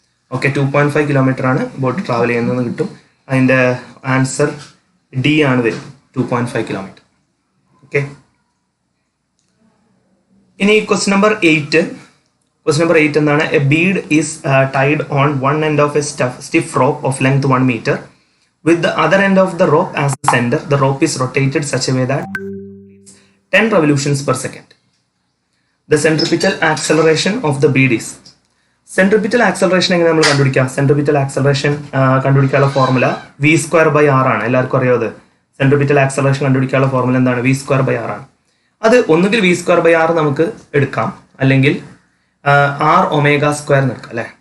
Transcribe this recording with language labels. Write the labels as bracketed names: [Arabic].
[Malayalam] Okay, 2.5 km ആണ് boat travel ചെയ്യുന്നതെന്ന് കിട്ടും. അതിൻ്റെ ആൻസർ D ആണ് വരും, 2.5 km. ഓക്കെ, ഇനി ക്വസ്റ്റ്യൻ നമ്പർ 8. ക്വസ്റ്റ്യൻ നമ്പർ 8 എന്താണ്? [English] A bead is tied on one end of a stiff rope of length 1 meter. With the other end of the rope as the center, the rope is rotated such a way that 10 revolutions per second. The centripetal acceleration of the bead is. [Malayalam] Centripetal acceleration എങ്ങനെ നമ്മൾ കണ്ടുപിടിക്കാം? Centripetal acceleration കണ്ടുപിടിക്കാനുള്ള formula v²/r ആണ്. എല്ലാവർക്കും അറിയാതെ centripetal acceleration കണ്ടുപിടിക്കാനുള്ള formula എന്താണ്? v²/r ആണ്. അത് ഒന്നുകിൽ v²/r നമുക്ക് എടുക്കാം, അല്ലെങ്കിൽ r⍵² എടുക്കാം അല്ലേ.